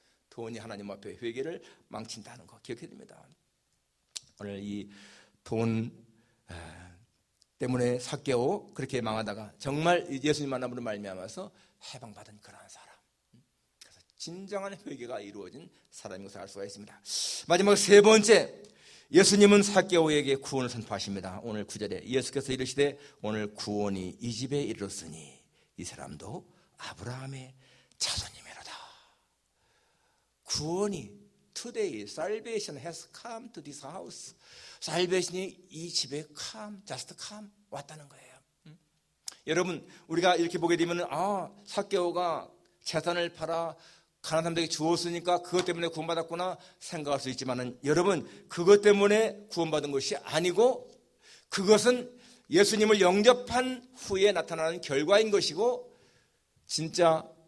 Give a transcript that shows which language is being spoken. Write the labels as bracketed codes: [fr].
[ko] 돈이 하나님 앞에 회개를 망친다는 거 기억해야 됩니다. 오늘 이 돈 때문에 삭개오 그렇게 망하다가 정말 예수님 만남으로 말미암아서 해방받은 그러한 사람, 그래서 진정한 회개가 이루어진 사람인 것을 알 수가 있습니다. 마지막 세 번째, 예수님은 삭개오에게 구원을 선포하십니다. 오늘 9절에 예수께서 이르시되 오늘 구원이 이 집에 이르렀으니 이 사람도 아브라함의 자손이매로다. 구원이, [en] today salvation has come to this house. [ko] salvation이 이 집에 [en] come, just come, [ko] 왔다는 거예요. 여러분, 우리가 이렇게 보게 되면 삭개오가 재산을 팔아 가난한 사람들에게 주었으니까 그것 때문에 구원받았구나 생각할 수 있지만은, 여러분, 그것 때문에 구원받은 것이 아니고 그것은 예수님을 영접한 후에 나타나는 결과인 것이고, 진짜